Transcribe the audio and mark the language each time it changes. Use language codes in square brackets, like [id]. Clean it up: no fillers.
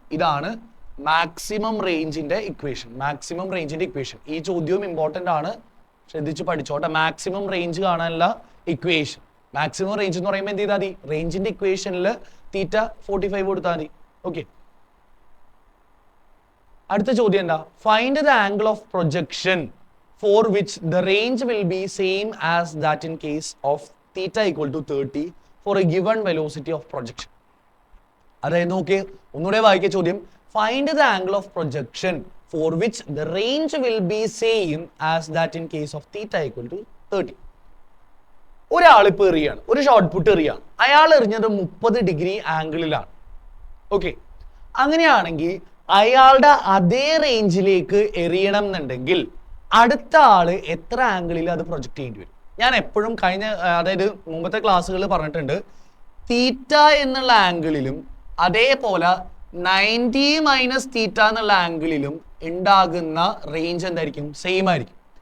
[ml] ഇതാണ് മാക്സിമം റേഞ്ചിന്റെ equation. Maximum റേഞ്ചിന്റെ ഇക്വേഷൻ. ഈ ചോദ്യവും ഇമ്പോർട്ടന്റ് ആണ്, ശ്രദ്ധിച്ച് പഠിച്ചോട്ടെ. മാക്സിമം റേഞ്ച് കാണാനുള്ള ഇക്വേഷൻ. മാക്സിമം റേഞ്ച് എന്ന് പറയുമ്പോൾ എന്ത് ചെയ്താൽ മതി? റേഞ്ചിന്റെ ഇക്വേഷനിൽ തീറ്റ 45 കൊടുത്താൽ മതി. ഓക്കെ, അടുത്ത ചോദ്യം എന്താ? [en] Find the angle of projection for which the range will be same as that in case of theta equal to 30 for a given velocity of projection. [ml] അതായത് നോക്കിയേ, ഒന്നുകൂടെ വായിക്കുക ചോദ്യം. [en] Find the angle of projection for which the range will be same as that in case of theta equal to 30. [ml] ഒരാൾ ഇപ്പോൾ എറിയാണ്, ഒരു short puttu എറിയാണ്. അയാൾ എറിഞ്ഞത് 30 degree ആംഗിളിലാണ്. Okay, അങ്ങനെയാണെങ്കിൽ അയാളുടെ അതേ റേഞ്ചിലേക്ക് എറിയണം എന്നുണ്ടെങ്കിൽ അടുത്ത ആള് എത്ര ആംഗിളിൽ അത് പ്രൊജക്ട് ചെയ്യേണ്ടി വരും? ഞാൻ എപ്പോഴും അതായത് മുമ്പത്തെ ക്ലാസ്സുകളിൽ പറഞ്ഞിട്ടുണ്ട്, തീറ്റ എന്നുള്ള ആംഗിളിലും അതേപോലെ 90 മൈനസ് തീറ്റ എന്നുള്ള ആംഗിളിലും ഉണ്ടാകുന്ന റേഞ്ച് എന്തായിരിക്കും? സെയിം ആയിരിക്കും.